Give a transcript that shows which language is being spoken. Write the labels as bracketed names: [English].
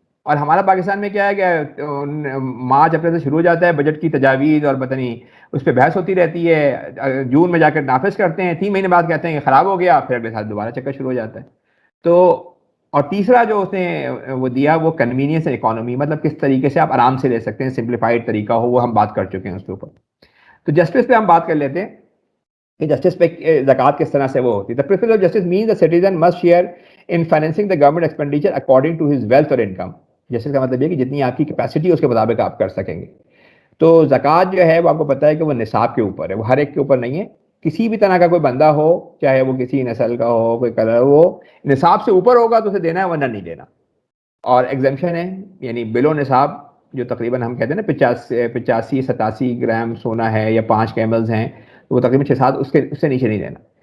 [Urdu] اور ہمارا پاکستان میں کیا ہے کہ مارچ اپریل سے شروع ہو جاتا ہے بجٹ کی تجاویز اور پتہ نہیں اس پہ بحث ہوتی رہتی ہے, جون میں جا کر نافذ کرتے ہیں, 3 مہینے بعد کہتے ہیں کہ خراب ہو گیا, پھر اگلے سال دوبارہ چکر شروع ہو جاتا ہے. تو اور تیسرا جو اس نے وہ دیا وہ کنوینئنس اینڈ اکانومی, مطلب کس طریقے سے آپ آرام سے لے سکتے ہیں, سمپلیفائڈ طریقہ ہو, وہ ہم بات کر چکے ہیں اس کے اوپر. تو جسٹس پہ ہم بات کر لیتے ہیں کہ جسٹس پہ زکوٰۃ کس طرح سے وہ ہوتی ہے. [English] The principle of justice means the citizen must share in financing the government expenditure according to his wealth or income. [Urdu] Justice کا مطلب یہ کہ جتنی آپ کی کیپیسٹی اس کے مطابق آپ کر سکیں گے. تو زکوٰۃ جو ہے وہ آپ کو پتہ ہے کہ وہ نصاب کے اوپر ہے, وہ ہر ایک کے اوپر نہیں ہے. کسی بھی طرح کا کوئی بندہ ہو, چاہے وہ کسی نسل کا ہو, کوئی کلر ہو, نصاب سے اوپر ہوگا تو اسے دینا ہے ورنہ نہیں دینا. اور ایگزمپشن ہے, یعنی بلو نصاب جو تقریباً ہم کہتے ہیں نا 85-87 گرام سونا ہے یا 5 کیملز ہیں, وہ تقریباً 6-7 اس سے نیچے نہیں دینا.